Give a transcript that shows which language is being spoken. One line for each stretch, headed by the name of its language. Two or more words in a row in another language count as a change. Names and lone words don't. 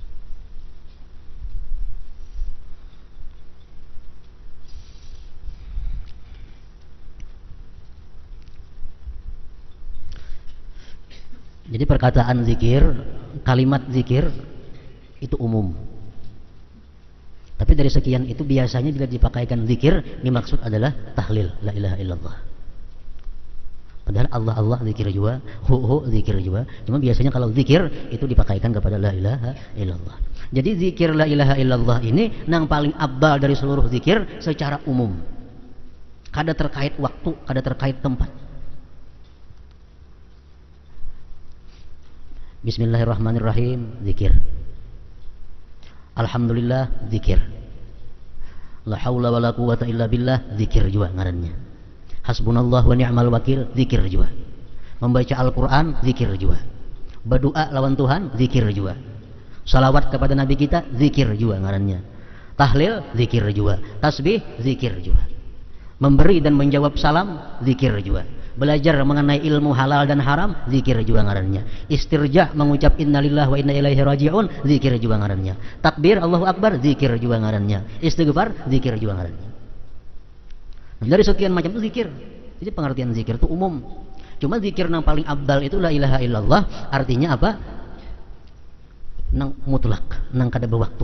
Banjar: Jadi perkataan zikir, kalimat zikir itu umum. Tapi dari sekian itu biasanya bila dipakaikan zikir, dimaksud adalah tahlil,
Arabic: لا إله إلا الله.
Banjar: Padahal Allah Allah zikir juga, hu zikir juga. Cuma biasanya kalau zikir itu dipakaikan kepada
Arabic: لا إله إلا الله.
Banjar: Jadi zikir
Arabic: لا إله إلا الله
Banjar: ini yang paling abdal dari seluruh zikir secara umum. Kada terkait waktu, kada terkait tempat. Bismillahirrahmanirrahim, zikir. Alhamdulillah, zikir.
Arabic: لا حول ولا قوة إلا بالله,
Banjar: zikir juga ngarannya.
Arabic: حسبنا الله ونعم الوكيل, zikir juga.
Banjar: Membaca Al-Quran, zikir juga. Berdoa lawan Tuhan, zikir juga. Salawat kepada Nabi kita, zikir juga ngarannya. Tahlil, zikir juga. Tasbih, zikir juga. Memberi dan menjawab salam, zikir juga. Belajar mengenai ilmu halal dan haram, zikir juga ngarannya.
Arabic: Istirjah, mengucap إنا لله وإنا إليه راجعون,
Banjar: zikir juga ngarannya. Takbir,
Arabic: الله أكبر,
Banjar: zikir juga ngarannya. Istighfar, zikir juga ngarannya. Dari sekian macam itu zikir. Jadi pengertian zikir itu umum. Cuma zikir yang paling abdal itu
Arabic: لا إله إلا الله.
Banjar: Artinya apa? Nang mutlak, nang kada berwaktu.